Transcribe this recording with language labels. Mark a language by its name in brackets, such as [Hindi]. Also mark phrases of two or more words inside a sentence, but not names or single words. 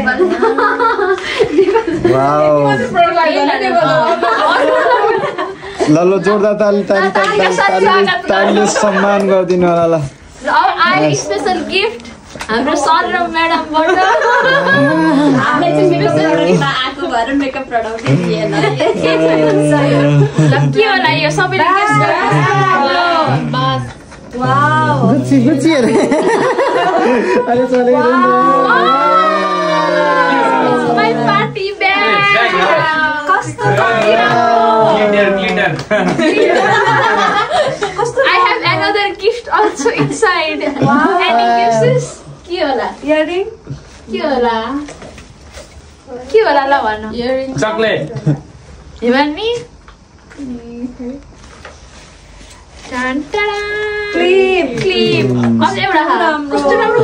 [Nepali] वाओ ल ल जोरदार ताली ताली ताली ताली सम्मान गरिदिनु होला ल अब आई [English] special gift [Nepali] हाम्रो सर र म्याडमबाट हामीले चाहिँ मेकअपमा आएको भएर [English] makeup product [Nepali] दिए ल के होला यो सबैले गेस बस वाओ गुच्ची गुच्ची अरे अरे चले [English] my party bag [Nepali] कस्तो ग्लिटर [English] I have another gift also inside. Wow. Any gifts? [Nepali] के होला? इयरिङ के होला? के होला ल भन? इयरिङ चकलेट हेमानी टान टाडा क्लिप क्लिप अझ एउटा राम्रो कस्तो राम्रो